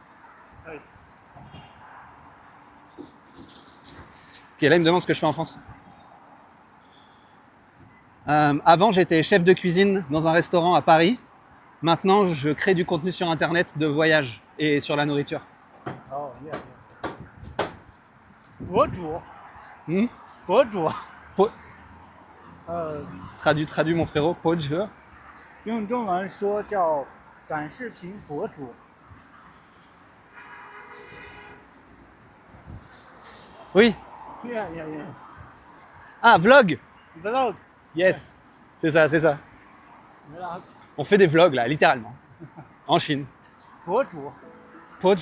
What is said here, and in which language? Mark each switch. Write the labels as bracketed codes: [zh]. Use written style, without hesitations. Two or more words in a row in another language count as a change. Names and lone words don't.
[fr] Ok, là, il me demande ce que je fais en France. Avant, j'étais chef de cuisine dans un restaurant à Paris. Maintenant, je crée du contenu sur Internet de voyage et sur la nourriture. [en] Oh, yeah. 博主， Hmm? [zh] 博主， [fr] Traduis mon frérot, [zh] Poach. 用中文说叫短视频博主。 [fr] Oui. [en] Yeah, yeah, yeah. Ah, vlog. Vlog. Yes. [fr] C'est ça, c'est ça. Vlog. On fait des vlogs là, littéralement. En Chine. [zh] 博主。 Poach.